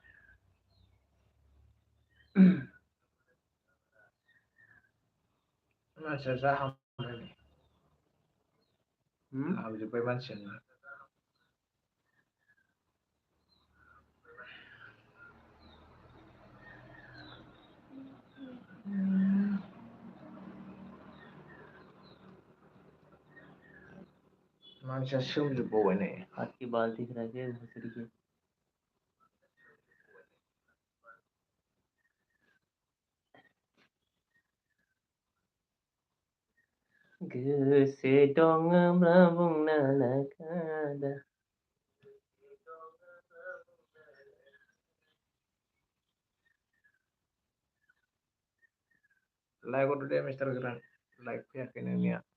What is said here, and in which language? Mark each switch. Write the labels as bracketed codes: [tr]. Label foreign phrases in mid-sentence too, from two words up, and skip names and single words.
[brx] मानसिया जाहांबाय हाबजोब्बाय मानसियानो मानसिया सोमजोबबावबाय नै [hi] हाथ की बाल दिख रहा है भोसड़ी के. [brx] गोसो दङब्ला बुंना लाखादा. लाइक हरदो दे मिस्टार गोरान लाइक फैयाखै नोंनिया